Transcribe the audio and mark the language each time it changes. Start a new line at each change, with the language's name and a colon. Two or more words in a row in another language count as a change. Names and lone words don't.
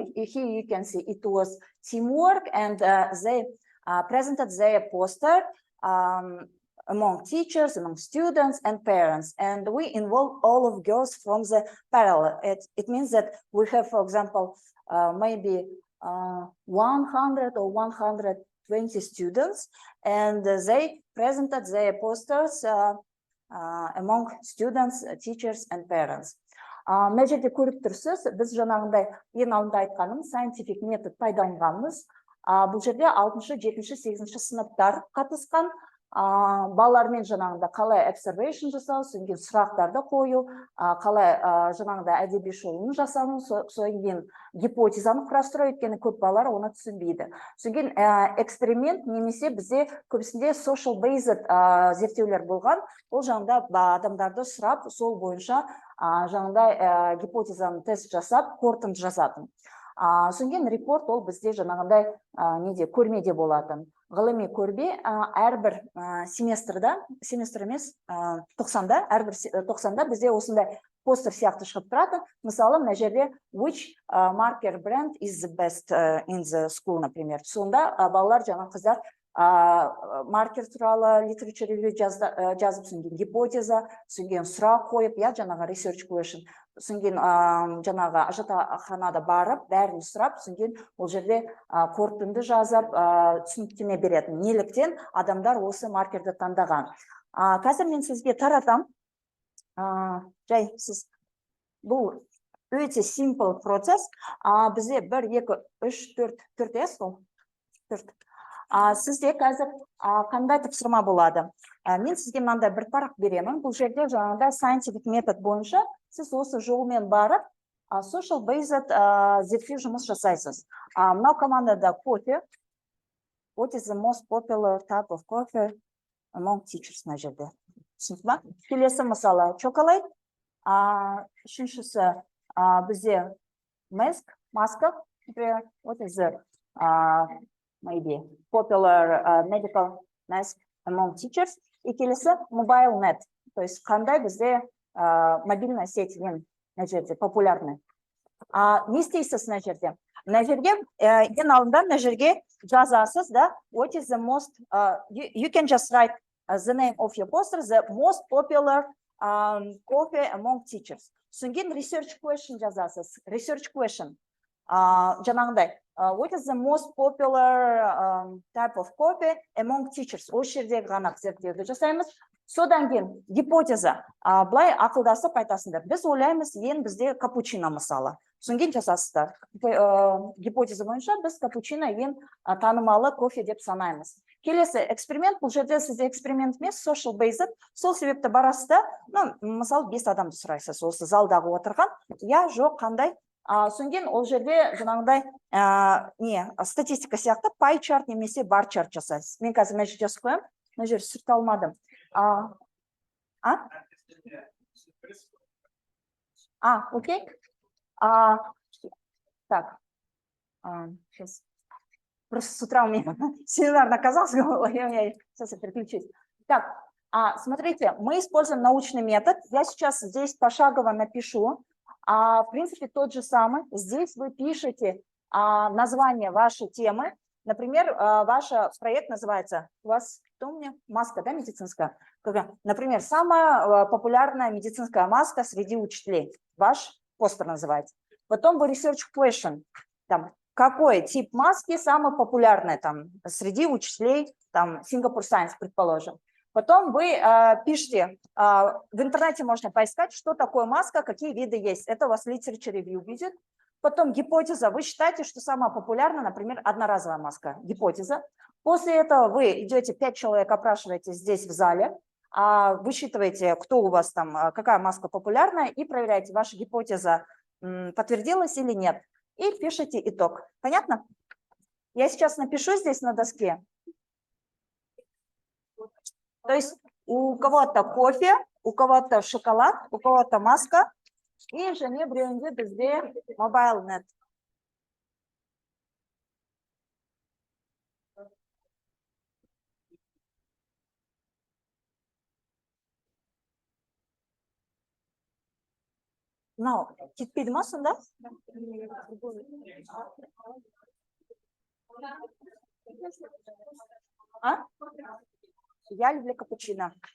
English: Here you can see it was teamwork, and they presented their poster among teachers, among students and parents, and we involve all of girls from the parallel. It means that we have, for example, maybe 100 or 120 students, and they presented their posters among students, teachers and parents.
Kazakh: Мына жерде көріп тұрсыз, біз жаңағындай ең алдында айтқаным scientific метод пайдаланғанбыз. Бұл жерде 6-шы, 7-ші, 8-ші сыныптар қатысқан. Балалармен жаңағында қалай observation жасау, содан кейін сұрақтарды қою, қалай жаңағында әдеби шолуын жасау, содан кейін гипотезаны құрастыру, өйткені көп балалар оны түсінбейді. Содан кейін эксперимент немесе бізде көбісінде
English: social based
Kazakh: зерттеулер болған. Ол жаңағында адамдарды сұрап, сол бойынша жаңағындай гипотезаны тест жасап, қорытынды жасатын. Содан кейін репорт ол бізде жаңағындай неде көрмеде болатын. Ғылыми көрме әрбір семестрда, семестр емес, 90-да, әрбір 90-да бізде осындай постер сияқты шығып тұрады. Мысалы, мына жерде
English: which marker brand is the best in the school,
Russian: например.
Kazakh: Сонда балалар, жаңа қыздар маркер туралы
English: literature review
Kazakh: жазып, содан кейін гипотеза, содан кейін сұрақ қойып, жаңағы
English: research question,
Kazakh: содан кейін жаңағы жатақханада барып, бәрін сұрап, содан кейін ол жерде қорытынды жазып, түсініктеме беретін. Неліктен адамдар осы маркерді таңдаған. Қазір мен сізге таратам. Жай, сіз бұл өте simple процесс. Бізде 1, 2, 3, 4 сол. 4. Сізде қазір қандай тапсырма болады? Мен сізге мынандай бір парақ беремін. Бұл жерде жаңағыдай scientific метод бойынша сіз осы жолмен барып,
English: social based
Kazakh: зерттеу жұмыс жасайсыз. Мынау командада кофе.
English: What is the most popular type of coffee among teachers
Kazakh: мына жерде? Түсінді ма? Келесі мысалы chocolate. Үшіншісі бізде маска.
English: What is the maybe popular medical mask among teachers.
Kazakh: И келесі
English: mobile net.
Russian: То есть
Kazakh: қандай бізде
Russian: мобильная сеть ең популярный.
Kazakh: Не істейсіз мына жерде? Мына жерге ең алдында мына жерге жазасыз, да?
English: What is the most you can just write the name of your poster, the most popular coffee among teachers.
Kazakh: Содан кейін
English: research question
Kazakh: жазасыз.
English: Research question. Жаңағындай what is the most popular type of coffee among teachers?
Kazakh: Осы жердегі ғана зерттеуді жасаймыз. Содан кейін гипотеза. Былай ақылдасып айтасыңдар. Біз ойлаймыз, бізде капучино мысалы. Содан кейін жасасыздар. Гипотеза бойынша біз капучино ең танымалы кофе деп санаймыз. Келесі эксперимент, бұл жерде сізде эксперимент емес,
English: social based.
Kazakh: Сол себепті барасызда, мысалы 5 адамды сұрайсыз, осы залдағы отырған. Жоқ, қандай? Содан кейін ол жерде жаңағыдай статистика сияқты
English: pie chart
Kazakh: немесе
English: bar chart
Kazakh: жасайсыз. Мен қазір мына жерде жазып қоямын. Мына жерде сүрте алмадым.
Russian: Окей. Так. Сейчас. Просто с утра у меня семинар оказался, сейчас я переключусь. Так, смотрите, мы используем научный метод. Я сейчас здесь пошагово напишу. В принципе, тот же самый. Здесь вы пишете название вашей темы. Например, ваш проект называется, у вас, что у меня? Маска, да, медицинская? Например, самая популярная медицинская маска среди учителей. Ваш постер называется. Потом вы
English: research question.
Russian: Там, какой тип маски самый популярный там, среди учителей, там, Singapore Science, предположим. Потом вы пишете, в интернете можно поискать, что такое маска, какие виды есть. Это у вас
English: literature review
Russian: будет. Потом гипотеза. Вы считаете, что самая популярная, например, одноразовая маска. Гипотеза. После этого вы идете, 5 человек опрашиваете здесь в зале, высчитываете, кто у вас там, какая маска популярная, и проверяете, ваша гипотеза подтвердилась или нет. И пишите итог. Понятно? Я сейчас напишу здесь на доске. То есть у кого-то кофе, у кого-то шоколад, у кого-то маска.
Kazakh: И жене бренде бізде
English: mobile net.
Kazakh: Мынау кетпейді ма сонда?
Russian: Я люблю капучино.